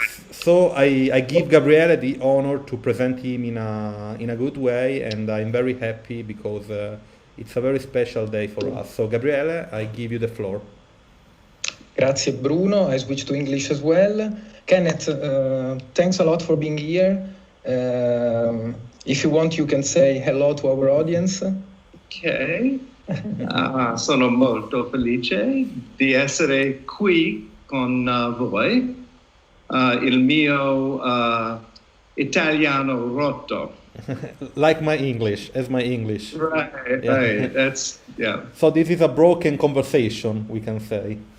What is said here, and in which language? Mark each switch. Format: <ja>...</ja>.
<en>So I give Gabriele the honor to present him in a good way, and I'm very happy because it's a very special day for us. So Gabriele, I give you the floor. Grazie Bruno, I switch to English as well. Kenneth, thanks a lot for being here. If you want, you can say hello to our audience.</en> <it>Ok, sono molto felice di essere qui con voi. Il mio italiano rotto.</it> <en>Like my English, as my English. Right, Yeah. right. That's, yeah, So this is a broken conversation, we can say.</en>